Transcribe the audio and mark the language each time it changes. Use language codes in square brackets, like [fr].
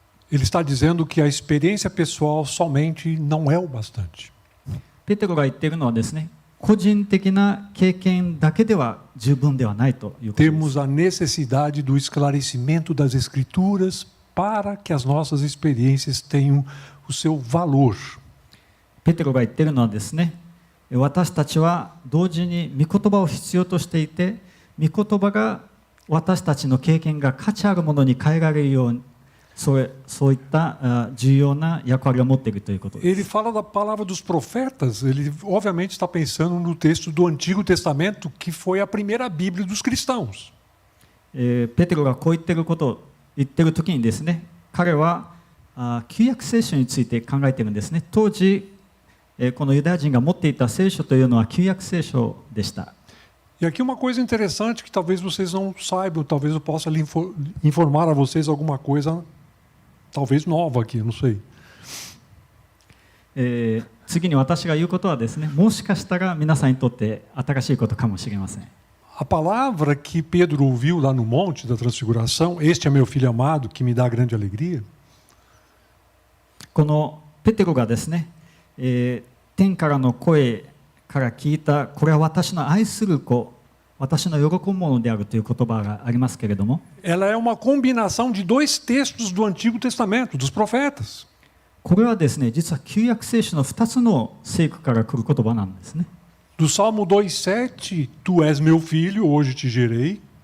[pt] Ele está dizendo que a experiência pessoal somente não é o bastante. [ja] ペテロが言っているのはですね、個人的な経験だけでは十分ではないということです。 [pt] Temos a necessidade do esclarecimento das Escrituras para que as nossas experiências tenham o seu valor. [ja] ペテロが言っているのはですね、私たちは同時に御言葉を必要としていて、御言葉が私たちの経験が価値あるものに変えられるように、そういった重要な役割を持っているということです。 [pt] Ele fala da palavra dos profetas, ele obviamente está pensando no texto do Antigo Testamento, que foi a primeira Bíblia dos cristãos. [ja] ペテロがこう言っていることを言っているときにですね、彼は旧約聖書について考えているんですね。当時、このユダヤ人が持っていた聖書というのは旧約聖書でした。 [pt] E aqui uma coisa interessante que talvez vocês não saibam, talvez eu possa lhe informar a vocês alguma coisa, talvez nova aqui, não sei. [ja] 次に私が言うことはですね、もしかしたら皆さんにとって新しいことかもしれません。 [pt] A palavra que Pedro ouviu lá no Monte da Transfiguração, este é meu filho amado, que me dá grande alegria. [ja] このペテロがですね、天からの声から聞いた、これは私の愛する子、私の喜ぶものであるという言葉がありますけれども、 [pt] Ela é uma combinação de dois textos do Antigo Testamento, dos profetas. [ja] これはですね、実は旧約聖書の2つの聖句から来る言葉なんですね。 [pt] Do Salmo 2:7, Tu és meu filho, hoje te gerei.